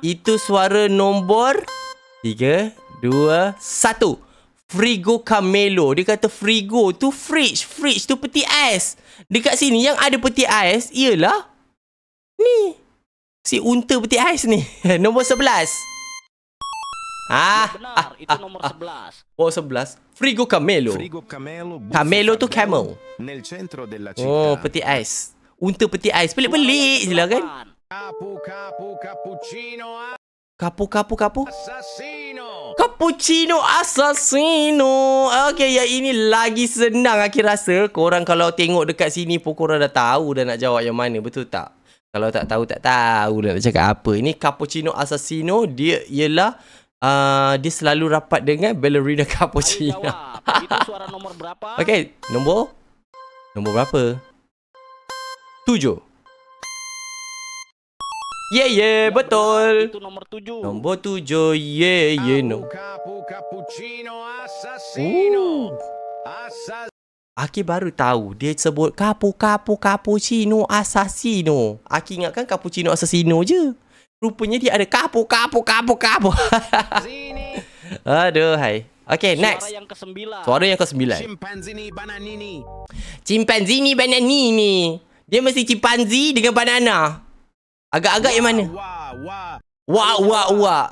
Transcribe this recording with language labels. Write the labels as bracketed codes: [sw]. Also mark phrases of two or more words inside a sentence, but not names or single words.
[ms] Itu suara nombor 3, 2, 1. Frigo Camelo. Dia kata Frigo tu fridge. Fridge tu peti ais. Dekat sini yang ada peti ais ialah ni. Si unta peti ais ni. Nombor 11. [id] Benar, itu nomor 11. [ms] Oh, 11. Frigo Camelo. Camelo tu camel. [it] Nel centro della città. [ms] Oh, peti ais. Unta peti ais. Pelik-pelik je lah kan? Kapu. Assassino. Cappuccino Assassino. Okay, yang ini lagi senang Aki rasa. Korang kalau tengok dekat sini pun korang dah tahu dah nak jawab yang mana. Betul tak? Kalau tak tahu dah nak cakap apa. Ini Cappuccino Assassino. Dia ialah dia selalu rapat dengan ballerina cappuccino. [id] Itu suara nomor berapa? [ms] Okay, nombor berapa? 7. Betul. [id] Itu nomor 7. [ms] Nombor 7. No. Cappuccino Assassino. Aki baru tahu dia sebut cappuccino Assassino. Aki ingatkan cappuccino Assassino je. Rupanya dia ada kapu. Aduh, hai. Okay, next. Suara yang ke-9. Chimpanzini bananini. Dia mesti chimpanzi dengan banana. Agak-agak yang mana? Wah.